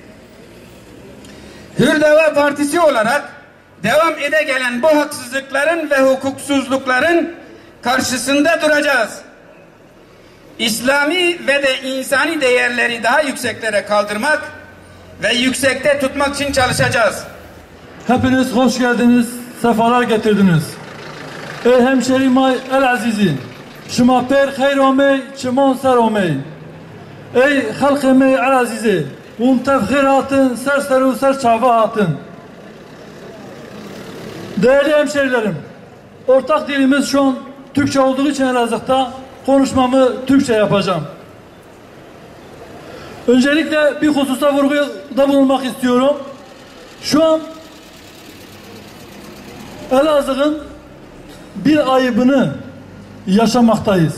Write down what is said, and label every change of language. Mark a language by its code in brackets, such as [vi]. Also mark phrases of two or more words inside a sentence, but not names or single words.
[tr] Hür Dava Partisi olarak devam ede gelen bu haksızlıkların ve hukuksuzlukların karşısında duracağız. İslami ve de insani değerleri daha yükseklere kaldırmak ve yüksekte tutmak için çalışacağız. Hepiniz hoş geldiniz, sefalar getirdiniz. [zza] Ey hemşerimay el azizi, şuma per hayr omey, çimon ser omey. Ey halkımay el azizi, tefkhir hatın, ser seru ser çava hatın. [tr] Değerli hemşerilerim, ortak dilimiz şu an Türkçe olduğu için Elazığ'da konuşmamı Türkçe yapacağım. Öncelikle bir hususta vurguda bulunmak istiyorum. Şu an Elazığ'ın bir ayıbını yaşamaktayız.